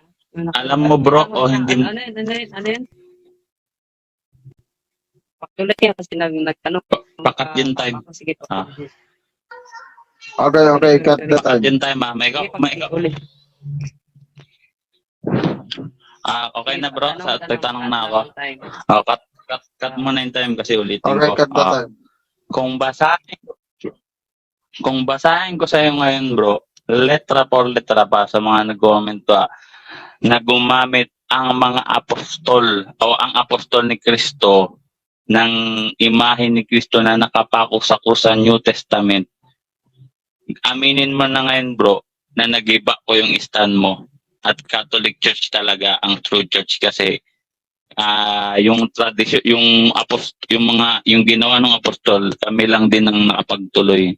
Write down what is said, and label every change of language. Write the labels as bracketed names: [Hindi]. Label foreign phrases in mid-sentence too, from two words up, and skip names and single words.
[Filipino] Alam mo bro o hindi mo? Ano yun? Patuloy yan kasi nagtanong. Pakat yung time. Sige, Ah. [English] Okay, cut the [Filipino] Pakat [English] time. [Filipino] yung time ha. May ulit. okay na bro. Sa tanong na ako. Time. Cut mo na yung time kasi ulitin Okay, ko. [English] cut the time. [Filipino] Kung basahin ko sa iyo ngayon bro, [Spanish] letra por letra [Filipino] pa sa mga nag-comment na gumamit ang mga apostol o ang apostol ni Kristo ng imahe ni Kristo na nakapako sa krus sa [English] New Testament. [Filipino] Aminin mo na ngayon bro na nag-iba ko yung stand mo at Catholic Church talaga ang [English] true church [Filipino] kasi yung tradisyon yung ginawa ng apostol kami lang din ang nakapagtuloy.